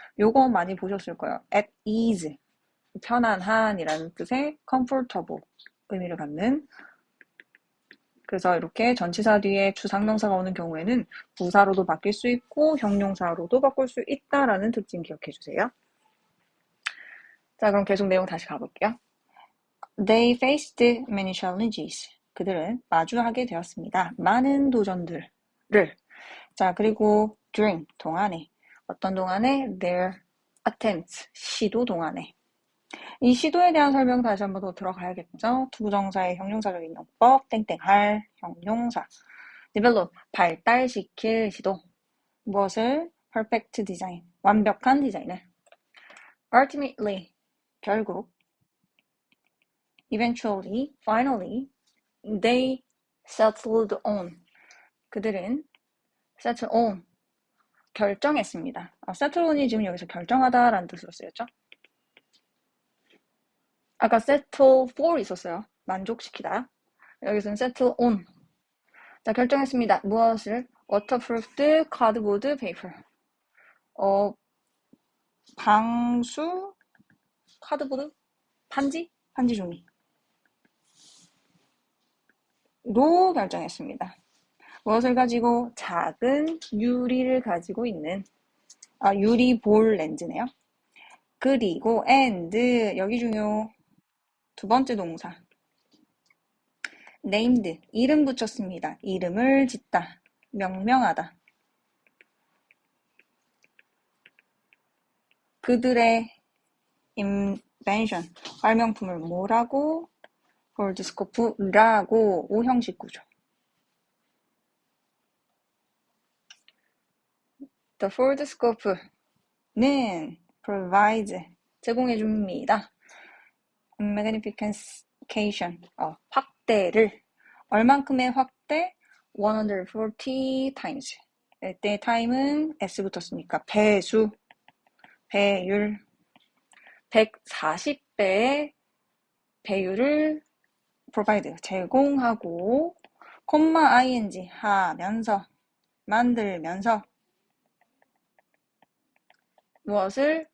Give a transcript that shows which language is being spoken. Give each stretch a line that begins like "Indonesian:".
Korean: 요거 많이 보셨을 거예요.
English: at ease,
Korean: 편안한이라는 뜻의 comfortable 의미를 갖는. 그래서 이렇게 전치사 뒤에 주상명사가 오는 경우에는 부사로도 바뀔 수 있고 형용사로도 바꿀 수 있다라는 특징 기억해 주세요. 자, 그럼 계속 내용 다시 가볼게요.
English: They faced many challenges.
Korean: 그들은 마주하게 되었습니다. 많은 도전들을. 자, 그리고 during, 동안에. 어떤 동안에?
English: Their attempts,
Korean: 시도 동안에. 이 시도에 대한 설명 다시 한번 더 들어가야겠죠? 투부정사의 형용사적인 용법, 땡땡할, 형용사. develop, 발달시킬 시도. 무엇을?
English: perfect design,
Korean: 완벽한 디자인을. ultimately, 결국.
English: eventually, finally, they settled on.
Korean: 그들은
English: settle on.
Korean: 결정했습니다. settle on이 지금 여기서 결정하다라는 뜻으로 쓰였죠. 아까 settle for 있었어요. 만족시키다. 여기서는 settle on. 자, 결정했습니다. 무엇을?
English: waterproofed cardboard paper.
Korean: 방수 카드보드? 반지 종이. 로 결정했습니다. 무엇을 가지고? 작은 유리를 가지고 있는 유리 볼 렌즈네요. 그리고 and 여기 중요. 두 번째 동사. named 이름 붙였습니다. 이름을 짓다. 명명하다. 그들의 invention 발명품을 뭐라고? 폴드스코프라고 5형식 구조.
English: The foldscope는 provides
Korean: 제공해줍니다. magnification 확대를 얼만큼의 확대?
English: 140 times.
Korean: 이때 time은 s 붙었으니까 배수, 배율 140배의 배율을 provide 제공하고 ing 하면서 만들면서 무엇을?